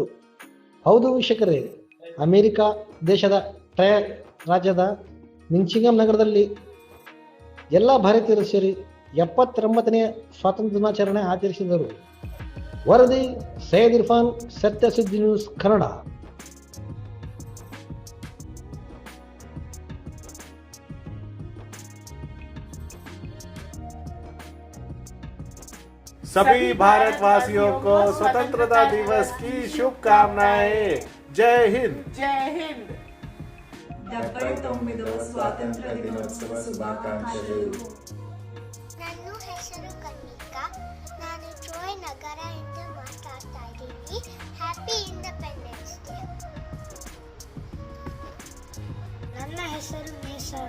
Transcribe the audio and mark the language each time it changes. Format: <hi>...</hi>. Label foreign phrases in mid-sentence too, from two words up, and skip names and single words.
<kn>ಹೌದು ವೀಕ್ಷಕರೇ, ಅಮೆರಿಕ ದೇಶದ ಟ್ರೈ ರಾಜ್ಯದ ಮಿಚಿಗನ್ ನಗರದಲ್ಲಿ ಎಲ್ಲ ಭಾರತೀಯರು ಸೇರಿ 79ನೇ ಸ್ವಾತಂತ್ರ್ಯ ದಿನಾಚರಣೆ ಆಚರಿಸಿದರು. ವರದಿ ಸೈಯದ್ ಇರ್ಫಾನ್, ಸತ್ಯ ಸುದ್ದಿ ನ್ಯೂಸ್ ಕನ್ನಡ.</kn> <hi>सभी भारतवासियों को स्वतंत्रता दिवस की शुभकामनाएं. जय हिंद. जय हिंद.</hi> <kn>79వ ಸ್ವಾತಂತ್ರ್ಯ ದಿನೋತ್ಸವ ಶುಭಾಕಾಂಕ್ಷೆಗಳು. ನನ್ನ ಹೆಸರು ಕನ್ನಿಕಾ. ನಾನು ಟ್ರಾಯ್ ನಗರದಿಂದ ಮಾತಾಡ್ತಾ ಇದ್ದೀನಿ.</kn> <en>Happy Independence Day.</en> <kn>ನನ್ನ ಹೆಸರು ನೇಸರ.</kn>